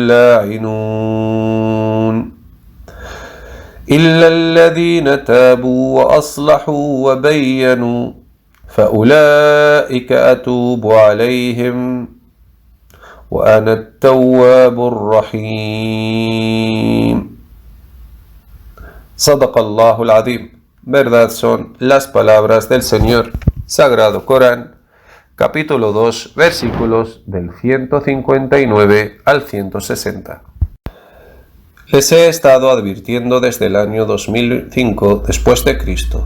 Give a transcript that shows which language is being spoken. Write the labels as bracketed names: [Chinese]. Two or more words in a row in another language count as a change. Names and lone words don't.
[Arabic] اللاعنون إلا الذين تابوا وأصلحوا وبينوا فأولئك أتوب عليهم وأنا التواب الرحيم. صدق الله العظيم. [Spanish] Verdad son las palabras del Señor. Sagrado Corán, capítulo 2, versículos del 159 al 160. Les he estado advirtiendo desde el año 2005 después de Cristo.